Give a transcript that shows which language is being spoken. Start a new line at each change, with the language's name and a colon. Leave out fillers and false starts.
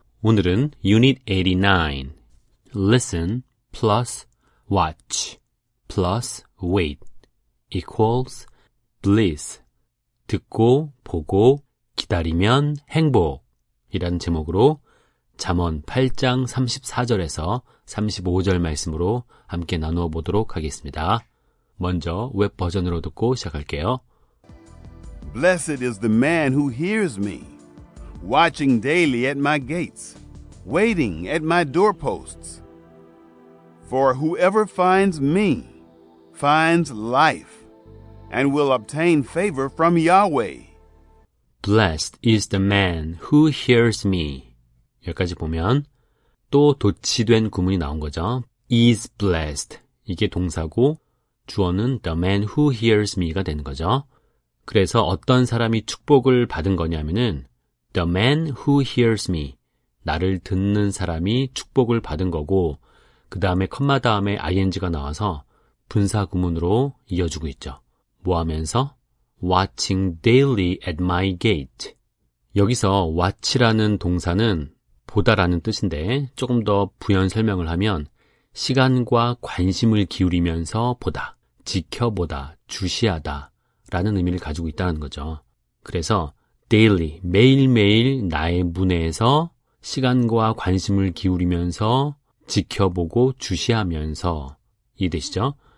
Korean: 오늘은 Unit 89,
English: Listen plus Watch plus Wait equals Bliss,
Korean: 듣고, 보고, 기다리면 행복 이라는 제목으로 잠언 8장 34절에서 35절 말씀으로 함께 나누어 보도록 하겠습니다. 먼저 웹 버전으로 듣고 시작할게요.
English: Blessed is the man who hears me, watching daily at my gates, waiting at my doorposts. For whoever finds me finds life, and will obtain favor from Yahweh. Blessed is the man who hears me.
Korean: 여기까지 보면 또 도치된 구문이 나온 거죠.
English: is blessed.
Korean: 이게 동사고 주어는
English: the man who hears me가 되는 거죠.
Korean: 그래서 어떤 사람이 축복을 받은 거냐면은
English: the man who hears me.
Korean: 나를 듣는 사람이 축복을 받은 거고 그 다음에 컴마 다음에 ing가 나와서 분사 구문으로 이어주고 있죠. 뭐 하면서?
English: Watching daily at my gate.
Korean: 여기서 watch라는 동사는 보다라는 뜻인데 조금 더 부연 설명을 하면 시간과 관심을 기울이면서 보다, 지켜보다, 주시하다 라는 의미를 가지고 있다는 거죠. 그래서 daily, 매일매일 나의 문에서 시간과 관심을 기울이면서 지켜보고 주시하면서 이해되시죠?